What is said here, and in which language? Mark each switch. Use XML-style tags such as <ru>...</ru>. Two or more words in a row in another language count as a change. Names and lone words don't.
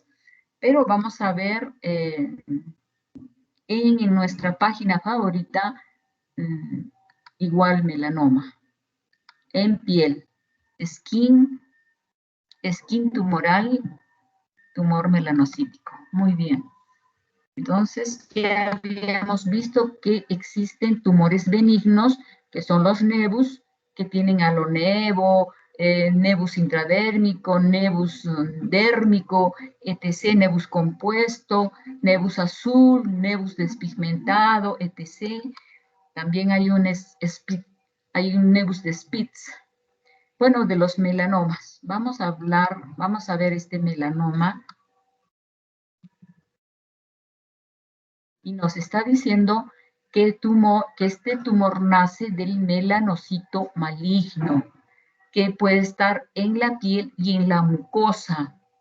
<es>Pero vamos a ver en nuestra página favorita, igual melanoma, en piel, skin tumoral, tumor melanocítico. Muy bien. Entonces, ya habíamos visto que existen tumores benignos, que son los nebus, que tienen alonevo, nebus intradérmico, nebus dérmico, etc., nebus compuesto, nebus azul, nebus despigmentado, etc. También hay un nebus de Spitz. Bueno, de los melanomas. Vamos a ver este melanoma. Y nos está diciendo que este tumor nace del melanocito maligno, que puede estar en la piel y en la mucosa.</es>